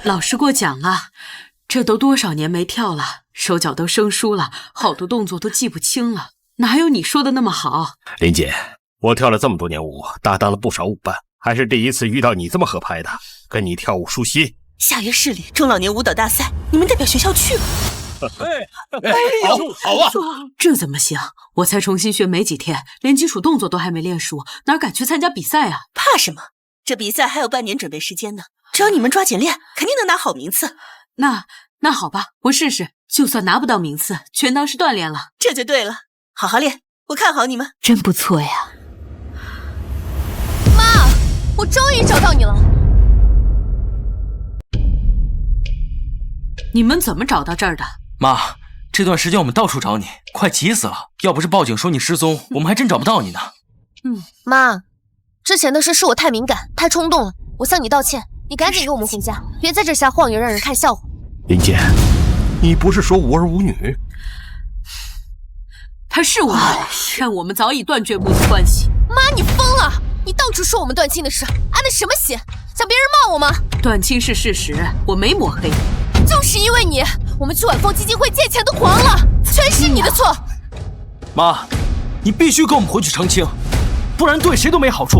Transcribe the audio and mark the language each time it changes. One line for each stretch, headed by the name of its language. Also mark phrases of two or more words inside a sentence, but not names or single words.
Chinese: 老師过獎了，這都多少年沒跳了，手腳都生疏了，好多動作都記不清了，哪有你說的那麼好？林姐，我跳了這麼多年舞，搭檔了不少舞伴，還是第一次遇到你這麼合拍的，跟你跳舞舒心。下月市里中老年舞蹈大賽，你們代表學校去吧。哎呦，好啊！這怎麼行？我才重新學沒幾天，連基礎動作都還沒練熟，哪敢去參加比賽啊？怕什麼？這比賽還有半年準備時間呢，只要你們抓緊練，肯定能拿好名次。那好吧，我試試，就算拿不到名次，全當是鍛鍊了。這就對了，好好練，我看好你們。真不錯呀。媽，我終於找到你了。你們怎麼找到這兒的？媽，這段時間我們到處找你，快急死了。要不是報警說你失蹤，我們還真找不到你呢。媽，之前的事是我太敏感，太衝动了，我向你道歉。你趕緊跟我們回家，別在這瞎晃悠，讓人看笑話。林姐， 你不是说无兒無女？他是我们，但我們早已斷絕母子關係。媽，你瘋了！你到處說我們斷親的事，安的什麼心？想別人罵我嗎？斷親是事實，我沒抹黑。就是因為你，我們去晚風基金會借錢都黃了，全是你的錯。媽，你必須跟我們回去澄清，不然對誰都沒好處。